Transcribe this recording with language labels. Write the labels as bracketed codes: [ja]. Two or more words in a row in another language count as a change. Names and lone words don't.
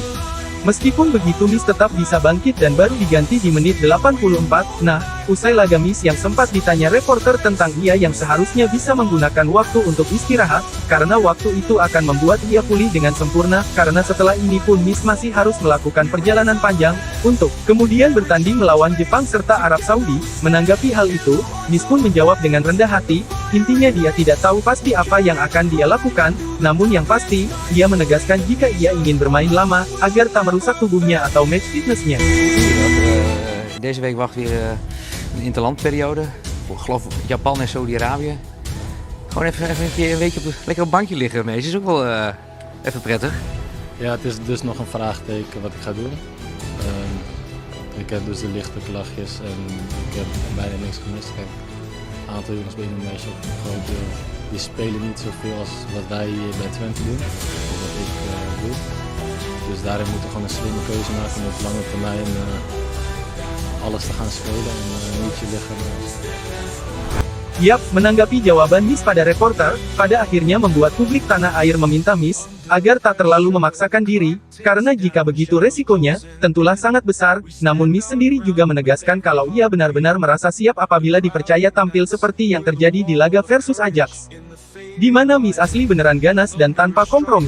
[id] Meskipun begitu Miss tetap bisa bangkit dan baru diganti di menit 84, nah, usai laga Miss yang sempat ditanya reporter tentang ia yang seharusnya bisa menggunakan waktu untuk istirahat, karena waktu itu akan membuat ia pulih dengan sempurna, karena setelah ini pun Miss masih harus melakukan perjalanan panjang, untuk kemudian bertanding melawan Jepang serta Arab Saudi. Menanggapi hal itu, Miss pun menjawab dengan rendah hati, intinya dia tidak tahu pasti apa yang akan dia lakukan, namun yang pasti, dia menegaskan jika ia ingin bermain lama, agar tak merusak tubuhnya atau [en] match fitnessnya. [nl] Deze week wacht weer een interlandperiode. Ik geloof Japan en Saudi-Arabië. Gewoon even een keer een weekje lekker op het bankje liggen mee. Is ook wel even prettig. Ja, het is dus nog een vraagteken wat ik ga doen. Ik heb dus de lichte klachtjes en ik heb bijna niks gemist. Kijk, een aantal jongens bij Indonesië, ook een groot deel, die spelen niet zoveel als wat wij hier bij Twente doen. Of wat ik doe. Dus daarin moeten we gewoon een slimme keuze maken om op lange termijn alles te gaan spelen en niet je lichaam. [id] Yap, menanggapi jawaban Miss pada reporter, pada akhirnya membuat publik tanah air meminta Miss agar tak terlalu memaksakan diri, karena jika begitu resikonya, tentulah sangat besar. Namun Miss sendiri juga menegaskan kalau ia benar-benar merasa siap apabila dipercaya tampil seperti yang terjadi di laga versus Ajax, di mana Miss asli beneran ganas dan tanpa kompromi.